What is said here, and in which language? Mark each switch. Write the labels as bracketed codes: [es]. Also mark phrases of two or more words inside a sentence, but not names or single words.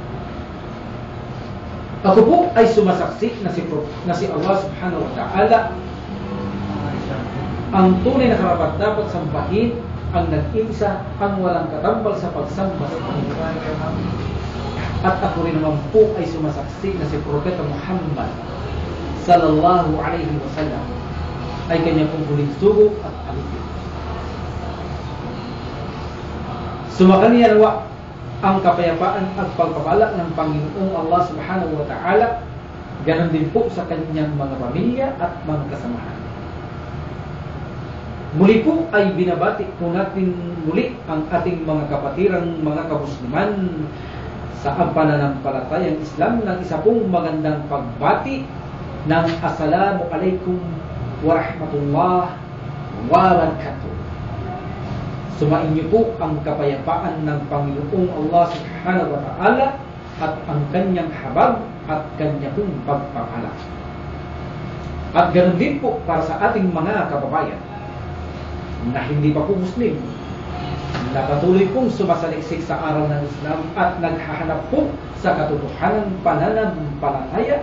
[tl] Ako po ay sumasaksi na si Allah [ar] سبحانه وتعالى [tl] ang tunay na karapat-dapat sambahin, ang nag-iisa, ang walang katambal sa pagsamba sa Panginoon. At ako rin naman po ay sumasaksi na si Propeta Muhammad [ar] صلى الله عليه وسلم [tl] ay kanya pong huling sugo at alipin. Sumakaniya nawa ang kapayapaan at pagpapala ng Panginoong Allah [ar] سبحانه وتعالى, [tl] ganon din po sa kanyang mga pamilya at mga kasamahan. Muli po ay binabati po natin muli ang ating mga kapatirang mga kamusliman sa pananampalatayang Islam ng isa pong magandang pagbati ng [ar] السلام عليكم ورحمة الله وبركاته. [tl] Sumainyo po ang kapayapaan ng Panginoong Allah [ar] سبحانه وتعالى [tl] at ang kanyang habag at kanya pong pagpapala. At ganoon din po para sa ating mga kababayan na hindi pa po Muslim, na patuloy pong sumasaliksik sa aral ng Islam at naghahanap po sa katotohanan pananampalataya.